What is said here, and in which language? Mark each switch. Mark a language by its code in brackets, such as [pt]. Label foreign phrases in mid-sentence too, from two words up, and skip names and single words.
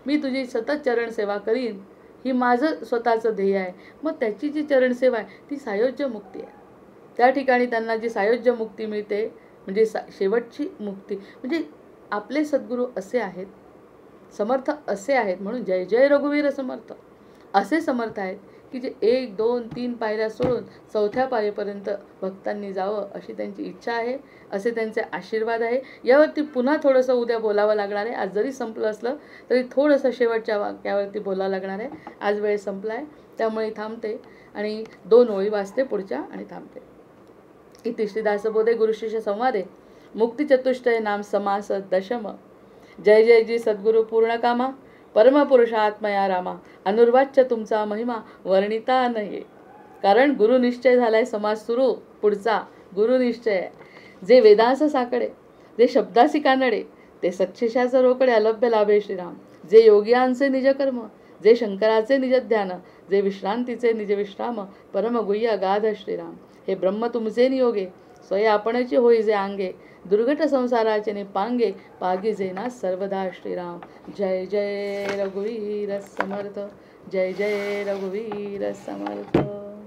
[mr] मी तुझी सतत चरणसेवा करीन, ही माझं स्वतःचं ध्येय आहे. मग त्याची जी चरणसेवा आहे ती सायुज्य मुक्ती आहे. त्या ठिकाणी त्यांना जी सायुज्य मुक्ती मिळते, म्हणजे शेवटची मुक्ती. म्हणजे आपले सद्गुरू असे आहेत, समर्थ असे आहेत, म्हणून जय जय रघुवीर समर्थ असे समर्थ आहेत की जे 1, 2, 3 पायऱ्या सोडून 4थ्या पायरीपर्यंत भक्तांनी जावं अशी त्यांची इच्छा आहे, असे त्यांचे आशीर्वाद आहे. यावरती पुन्हा थोडंसं उद्या बोलावं लागणार आहे. आज जरी संपलं असलं तरी थोडंसं शेवटच्या वाक्यावरती बोलावं लागणार आहे. आज वेळ संपला आहे, त्यामुळे थांबते आणि 2 ओळी वाचते पुढच्या आणि थांबते. [sa] इति श्रीदासबोधे गुरुशिष्य संवादे मुक्तिचतुष्टय नाम समास दशम. [mr] जय जय जी सद्गुरु पूर्णकामा परमपुरुषात्मया रामा. अनुर्वाच्य तुमचा महिमा वर्णिता नये. कारण गुरुनिश्चय झालाय. समास सुरू पुढचा गुरुनिश्चय आहे. जे वेदांस साकडे, जे शब्दासी कानडे, ते सच्छिशाचं रोकडे अलभ्य लाभे श्रीराम. जे योगियांचे निज कर्म, जे शंकराचे निज ध्यान, जे विश्रांतीचे निज विश्राम, परम गुह्य अगाध श्रीराम. हे ब्रह्म तुमचे नियोगे, स्वय आपणची होई जे अंगे, दुर्घट संसाराचे निपांगे, पागी जेना सर्वदा श्रीराम. जय जय रघुवीर समर्थ, जय जय रघुवीर समर्थ.